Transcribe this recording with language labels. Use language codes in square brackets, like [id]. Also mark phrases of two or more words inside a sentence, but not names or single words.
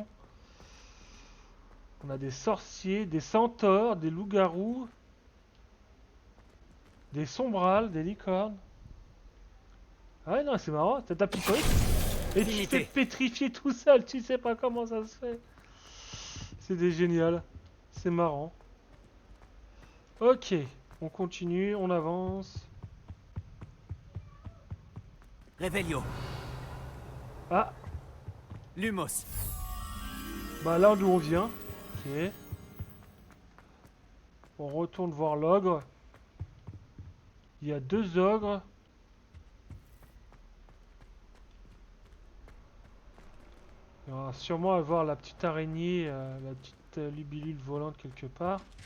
[fr] On a des sorciers, des centaures, des loups-garous, des sombrales, des licornes. Ah ouais, non, c'est marrant, t'as ta petite truc. Et tu te fais pétrifier tout seul, tu sais pas comment ça se fait. C'est génial, c'est marrant. Ok, on continue, on avance. Revelio. Ah, Lumos. bah là d'où on vient. Ok. On retourne voir l'ogre. Il y a 2 ogres. Il va sûrement avoir la petite araignée, la petite libellule volante quelque part.